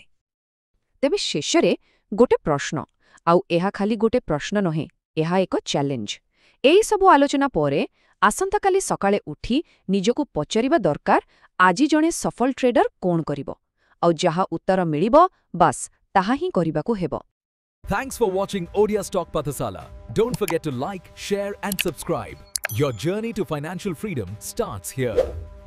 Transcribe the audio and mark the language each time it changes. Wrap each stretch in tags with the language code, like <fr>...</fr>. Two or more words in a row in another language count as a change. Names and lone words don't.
<or>ତେବେ ଶେଷରେ ଗୋଟେ ପ୍ରଶ୍ନ, ଆଉ ଏହା ଖାଲି ଗୋଟେ ପ୍ରଶ୍ନ ନୁହେଁ, ଏହା ଏକ ଚ୍ୟାଲେଞ୍ଜ। ଏହିସବୁ ଆଲୋଚନା ପରେ ଆସନ୍ତାକାଲି ସକାଳେ ଉଠି ନିଜକୁ ପଚାରିବା ଦରକାର, ଆଜି ଜଣେ ସଫଳ ଟ୍ରେଡର କ'ଣ କରିବ? ଆଉ ଯାହା ଉତ୍ତର ମିଳିବ, ବାସ୍ ତାହା ହିଁ କରିବାକୁ ହେବ।</or> <en>Thanks for watching Odia Stock Pathasala. Don't forget to like, share and subscribe. Your journey to financial freedom starts here.</en>